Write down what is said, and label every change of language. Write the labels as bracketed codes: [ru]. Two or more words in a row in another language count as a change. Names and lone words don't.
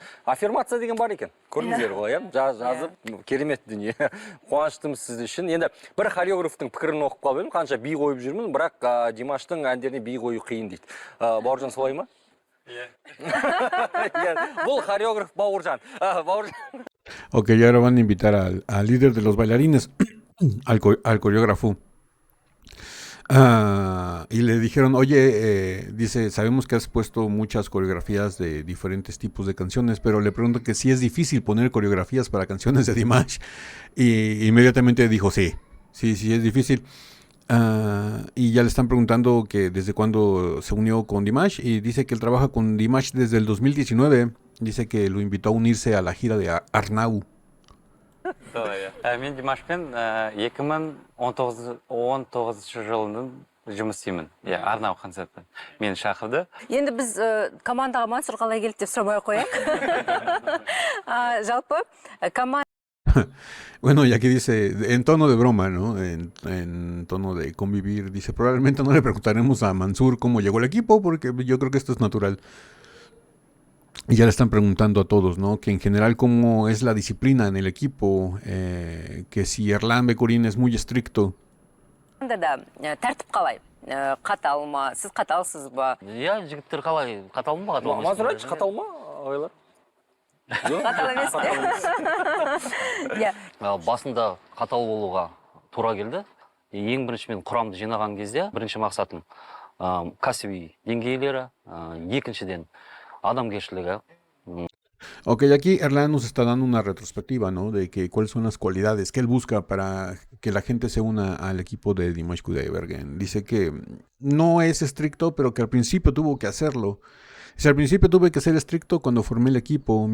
[kk] Аффирмация деген бар екен. Көрдіңіздер ғой, жазып, керемет дүние. Қуаныштымыз сіз үшін. Енді бір хореографтың пікірін оқып қалып едім, қанша би қойып жүрмін, бірақ Димаштың әндеріне би қою қиын дейді. Бауыржан солай ма? Бұл хореограф Бауыржан. [es] Ok, y ahora van a invitar al líder de los bailarines, al coreógrafo. Y le dijeron, oye, dice, sabemos que has puesto muchas coreografías de diferentes tipos de canciones, pero le pregunto que si es difícil poner coreografías para canciones de Dimash. Y inmediatamente dijo, sí es difícil. Y ya le están preguntando que desde cuándo se unió con Dimash, y dice que él trabaja con Dimash desde el 2019. Dice que lo invitó a unirse a la gira de Arnau. [kk] Мен Димашпен 2019 жылының жұмыс істеймін. Арнау концертпен. Мені шақырды. Енді біз командаға Мансұр қалай келді деп сұрамай қояйық. Жалпы команда. [es] Bueno, y aquí dice, en tono de broma, ¿no? En tono de convivir, dice, probablemente no le preguntaremos a Mansur cómo llegó el equipo, porque yo creo que esto es natural. Y ya le están preguntando a todos, ¿no? Que en general cómo es la disciplina en el equipo, que si Erlan Bekurin es muy estricto. [kk] Тәртіп қалай? Қатал ма? Сіз қаталсыз ба? Жігіттер қалай? Қатал ма? Мазур айтшы, қатал ма? Ойлар? Қатал емес пе? Басында қатал болуға тура келді. Ең бірінші мен құрамды жинаған кезде бірінші мақсатым кәсіби деңгейлері, екіншіден адамгершілігі. [es] Ok, aquí Erlan nos está dando una retrospectiva, ¿no? De que cuáles son las cualidades que él busca para que la gente se una al equipo de Dimash Kudaibergen. Dice que no es estricto, pero que al principio tuvo que hacerlo. Dice, al principio tuve que ser estricto cuando formé el equipo.